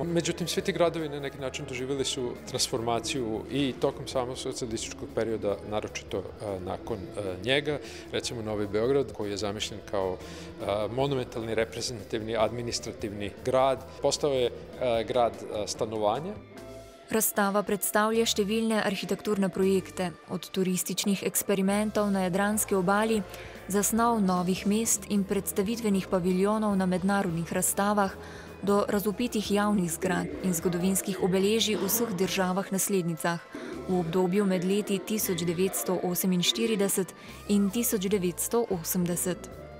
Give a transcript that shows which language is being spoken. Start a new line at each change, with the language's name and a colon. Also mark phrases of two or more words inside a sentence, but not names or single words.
Croatian: Međutim, svi ti gradovi na neki način doživjeli su transformaciju i tokom samog socijalističkog perioda, naročito nakon njega. Recimo Novi Beograd, koji je zamišljen kao monumentalni, reprezentativni, administrativni grad, postao je grad stanovanja.
Slovenian: Razstava predstavlja številne arhitekturne projekte, od turističnih eksperimentov na Jadranski obali, zasnov novih mest in predstavitvenih paviljonov na mednarodnih razstavah do razvpitih javnih zgradb in zgodovinskih obeležij v vseh državah naslednicah v obdobju med leti 1948 in 1980.